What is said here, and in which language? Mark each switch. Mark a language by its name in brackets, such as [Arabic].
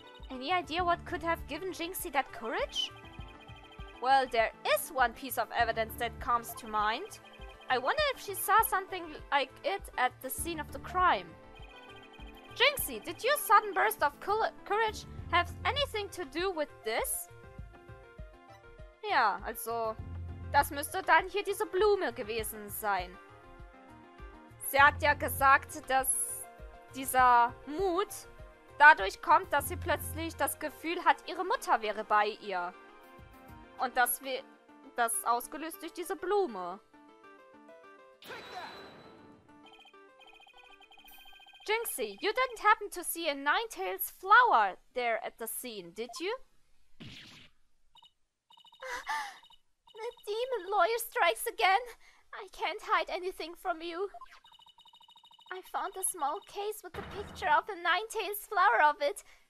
[English] Any idea what could have given Jinxie that courage? Well, there is one piece of evidence that comes to mind. I wonder if she saw something like it at the scene of the crime. Jinxie, did your sudden burst of courage have anything to do with this? [German] Ja, also, das müsste dann hier diese Blume gewesen sein. Sie hat ja gesagt, dass dieser Mut dadurch kommt, dass sie plötzlich das Gefühl hat, ihre Mutter wäre bei ihr. Und das ausgelöst durch diese Blume. [English] Jinxie, you didn't happen to see a nine-tails flower there at the scene, did you? The demon lawyer strikes again. I can't hide anything from you. I found a small case with a picture of a nine-tails flower of it.